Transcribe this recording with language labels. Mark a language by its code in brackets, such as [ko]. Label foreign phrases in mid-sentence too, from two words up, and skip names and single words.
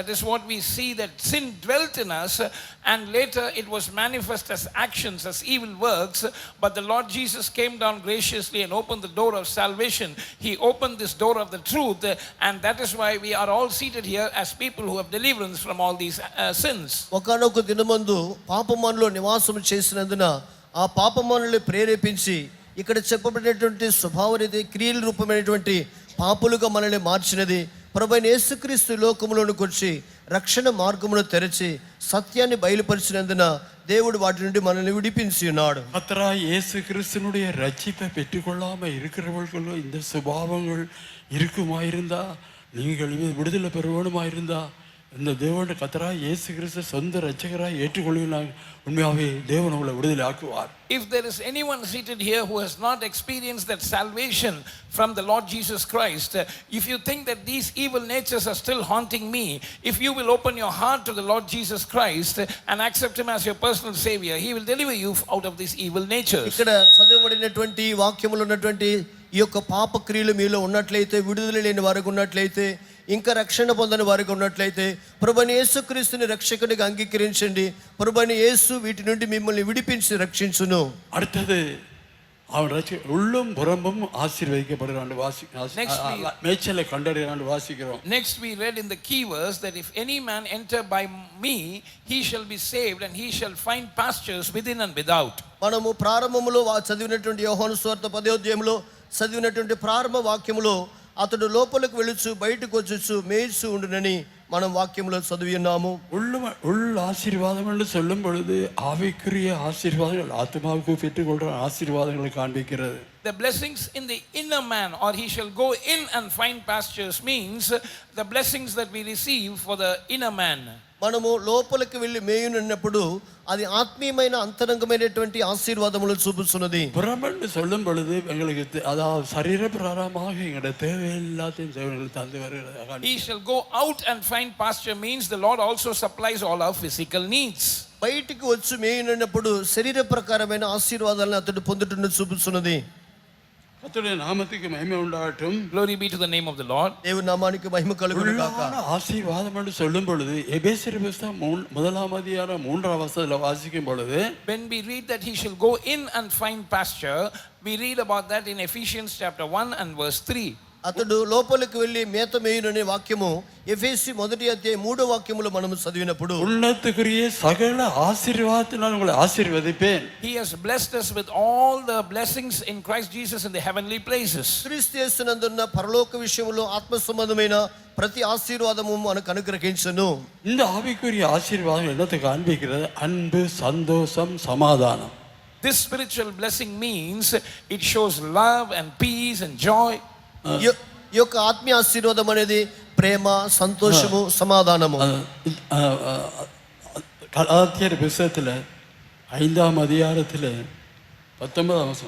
[en] That is what we see, that sin dwelt in us and later it was manifest as actions, as evil works. But the Lord Jesus came down graciously and opened the door of salvation. He opened this door of the truth, and that is why we are all seated here as people who have deliverance from all these sins. [te] ఒకనొక దినమందు పాపమానులో నివాసం చేసినందున ఆ పాపమానుల్ని ప్రేరేపించి ఇక్కడ చెప్పబడినటువంటి స్వభావరీతి క్రియల రూపమైనటువంటి పాపులుగా మనల్ని మార్చినది ప్రభువైన యేసుక్రీస్తు లోకములోనికి వచ్చి రక్షణ మార్గమును తెరచి సత్యాన్ని బయలుపరిచినందున దేవుడు వాటి నుండి మనల్ని విడిపించి ఉన్నాడు. [ta] கர்த்தராகிய இயேசு கிறிஸ்துவினுடைய ரட்சிப்பை பெற்றுக்கொள்ளாம இருக்கிறவர்களுக்குள்ள இந்த சுபாவங்கள் இருக்குமாயிருந்தா, நீங்கள் விடுதலை பெறுவனுமாயிருந்தா இந்த தேவனுடைய கர்த்தராய் இயேசு கிறிஸ்து சொந்த இரட்சகராய் ஏற்றுக்கொள்கிறாங்க, உண்மையாகவே தேவன் உங்களை விடுதலை ஆக்குவார். [en] If there is anyone seated here who has not experienced that salvation from the Lord Jesus Christ, if you think that these evil natures are still haunting me, if you will open your heart to the Lord Jesus Christ and accept him as your personal savior, he will deliver you out of these evil natures. [te] ఇక్కడ చదవబడినటువంటి వాక్యములో ఉన్నటువంటి ఈ యొక్క పాప క్రియలు మీలో ఉన్నట్లయితే, విడుదల లేని వారికి ఉన్నట్లయితే, ఇంకా రక్షణ పొందని వారికి ఉన్నట్లయితే, ప్రభువైన యేసుక్రీస్తుని రక్షకునిగా అంగీకరించండి. ప్రభువైన యేసు వీటి నుండి మిమ్మల్ని విడిపించి రక్షించును. [ta] அடுத்தது அவன் உள்ளும் புறம்பும் ஆசீர்வதிக்கப்படுகிறான் மேய்ச்சலை கண்டறிகிறான் வாசிக்கிறோம். [en] Next we read in the key verse that if any man enter by me, he shall be saved and he shall find pastures within and without. [te] మనము ప్రారంభములో చదివినటువంటి యోహాను సువార్త 10వ అధ్యాయంలో చదివినటువంటి ప్రారంభ వాక్యములో అతడు లోపలికి వెళ్ళుచు బయటకు వచ్చుచు మేయిచు ఉండునని మనం వాక్యంలో చదివి ఉన్నాము. [ta] உள் ஆசீர்வாதம் என்று சொல்லும் பொழுது ஆவிக்குரிய ஆசீர்வாதங்கள் ஆத்மாவுக்கு பெற்றுக்கொள்கிற ஆசீர்வாதங்களை காண்பிக்கிறது. [en] The blessings in the inner man, or he shall go in and find pastures, means the blessings that we receive for the inner man. [te] మనము లోపలికి వెళ్ళి మేయునప్పుడు అది ఆత్మీయమైన అంతరంగమైనటువంటి ఆశీర్వాదములు చూపుతున్నది. [ta] புறம்பென்று சொல்லும் பொழுது எங்களுக்கு அதாவது சரீர பிரகாரமாக எங்களுடைய தேவை எல்லாத்தையும் தேவர்கள் தந்து வருகிறது. [en] He shall go out and find pasture means the Lord also supplies all our physical needs. [te] బయటికి వచ్చి మేయునప్పుడు శరీర ప్రకారమైన ఆశీర్వాదాలను అతడు పొందుటను చూపుతున్నది. [ta] கர்த்தருடைய நாமத்துக்கு மகிமை உண்டாகட்டும். [en] Glory be to the name of the Lord. [te] దేవుని నామానికి మహిమ కలుగును గాక. [ta] ஆசீர்வாதம் என்று சொல்லும் பொழுது எபேசியர் புத்தகம் 1ஆம் அதிகாரம் 3ஆம் வசனத்தில் வாசிக்கும் பொழுது, [en] when we read that he shall go in and find pasture, we read about that in Ephesians chapter 1 and verse 3. [te] అతడు లోపలికి వెళ్ళి మేత మేయుననే వాక్యము ఎఫెసీ 1వ అధ్యాయం 3వ వాక్యములో మనము చదివినప్పుడు, [ta] உன்னதக்குரிய சகல ஆசீர்வாதத்தினால் உங்களை ஆசீர்வதிப்பேன். [en] He has blessed us with all the blessings in Christ Jesus in the heavenly places. [te] క్రీస్తు యేసునందున్న పరలోక విషయములో ఆత్మ సంబంధమైన ప్రతి ఆశీర్వాదము మనకు అనుగ్రహించును. [ta] இந்த ஆவிக்குரிய ஆசீர்வாதம் என்னத்தை காண்பிக்கிறது? அன்பு, சந்தோஷம், சமாதானம். [en] This spiritual blessing means it shows love and peace and joy. [te] ఈ యొక్క ఆత్మీయ ఆశీర్వాదం అనేది ప్రేమ, సంతోషము, సమాధానము. [ta] கலாத்தியர் புத்தகத்தில் 5ஆம் அதிகாரத்தில் 19ஆம் வசனம்.